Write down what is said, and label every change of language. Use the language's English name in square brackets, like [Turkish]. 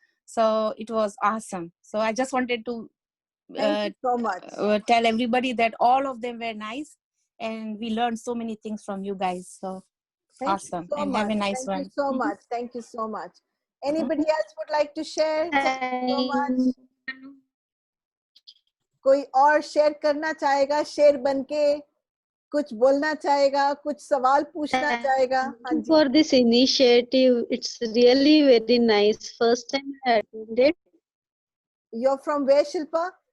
[English] So it was awesome. So I just wanted to thank you so much. Tell everybody that all of them were nice, and we learned so many things from you guys. So awesome. So and much. Have a nice one. Thank you so much. Thank you so much. Anybody else would like to share? Thank you so much. [Hindi] कोई और share करना चाहेगा, share बनके कुछ बोलना चाहेगा, कुछ सवाल पूछना चाहेगा? [English] Thank you for this initiative. It's really very nice. First time I attended. You're from where, Shilpa?